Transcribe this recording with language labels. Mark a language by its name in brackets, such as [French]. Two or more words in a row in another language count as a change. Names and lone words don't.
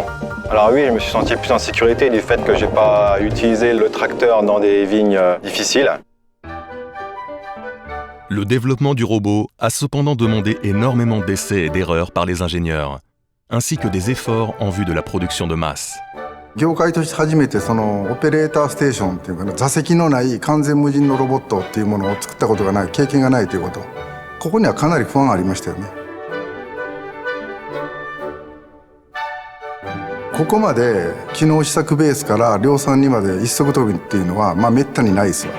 [French] Alors oui, je me suis senti plus en sécurité du fait que je n'ai pas utilisé le tracteur dans des vignes difficiles. Le développement du robot a cependant demandé énormément d'essais et d'erreurs par les ingénieurs, ainsi que des efforts en vue de la production de masse. [Japanese] 業界として初めてそのオペレーターステーションっていうかな、座席のない完全無人のロボットっていうものを作ったことがない、経験がないということ、ここにはかなり不安がありましたよね。ここまで機能試作ベースから量産にまで一足飛びっていうのはめったにないですよ。